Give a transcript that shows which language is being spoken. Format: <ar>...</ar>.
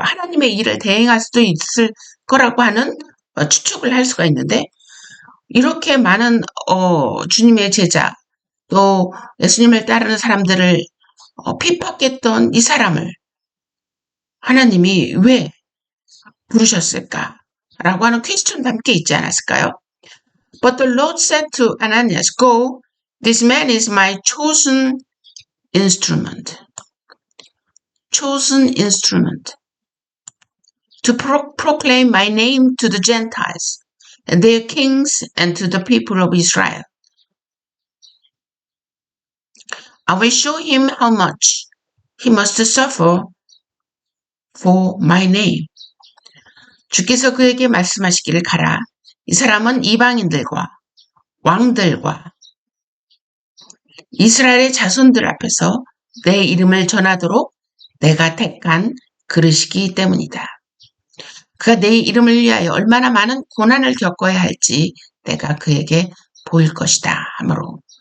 <ko>하나님의 일을 대행할 수도 있을 거라고 하는 추측을 할 수가 있는데 이렇게 많은 주님의 제자 또 예수님을 따르는 사람들을 핍박했던 이 사람을 하나님이 왜 부르셨을까? 라고 하는 퀘스천도 함께 있지 않았을까요?</ko> <en>But the Lord said to Ananias, Go, this man is my chosen instrument. Chosen instrument. To proclaim my name to the Gentiles and their kings and to the people of Israel. I will show him how much he must suffer for my name.</en> <ko>주께서 그에게 말씀하시기를 가라. 이 사람은 이방인들과 왕들과 이스라엘의 자손들 앞에서 내 이름을 전하도록 내가 택한 그릇이기 때문이다. 그가 내 이름을 위하여 얼마나 많은 고난을 겪어야 할지 내가 그에게 보일 것이다 하므로.</ko>